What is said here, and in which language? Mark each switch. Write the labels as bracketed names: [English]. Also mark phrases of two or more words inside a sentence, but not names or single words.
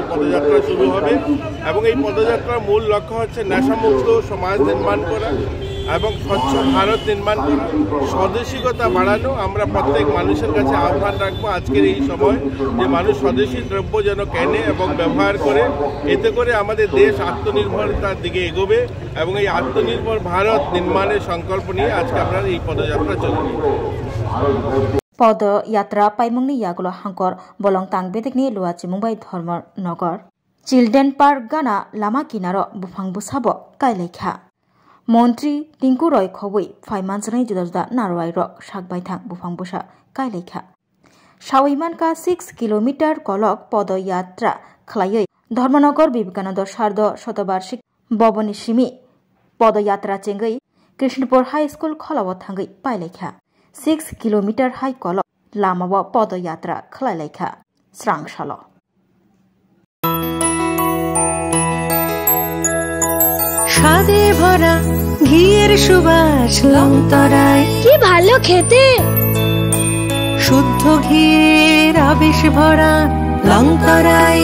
[Bangla] পদযাত্রা শুরু হবে এবং এই পদযাত্রার মূল লক্ষ্য হচ্ছে নেশামুক্ত সমাজ নির্মাণ করা এবং স্বচ্ছ ভারত নির্মাণ করা স্বদেশিকতা বাড়ানো আমরা প্রত্যেক মানুষের কাছে আহ্বান রাখবো আজকের এই সময় যে মানুষ স্বদেশী দ্রব্য যেন কেনে এবং ব্যবহার করে এতে করে আমাদের দেশ আত্মনির্ভরতার দিকে এগোবে এবং এই আত্মনির্ভর ভারত নির্মাণের সংকল্প নিয়ে আজকে আমরা এই পদযাত্রা চলবে [Bodo] पदयात्रा पाइमुंगनि यागुलो हांकर बलं तांगबेदेखनि लुआची मुंबाई धर्मनगर चिल्ड्रेन पार्क गाना लामा किनारो बुफां बुसाबो कायलायखा मंत्री टिंकु रय खबै फाइमानजनै जुदा जुदा नारवाय रक सागबायथां बुफां बुसा कायलायखा सावैमानका 6 किलोमीटर कलक पदयात्रा खलायै धर्मनगर विवेकानंद शारद शतबार्षिक भवनी सिमी पदयात्रा चेंगै कृष्णपुर हाई स्कूल खलाव थांगै पायलायखा 6 किलोमीटर हाई कलक लामाव पदयात्रा खलायलायखा स्रांसाल [Bangla] স্বাদে ভরা ঘিয়ের সুবাস লংতরায় কি ভালো খেতে শুদ্ধ ঘিয়ের আবেশ ভরা লংতরায়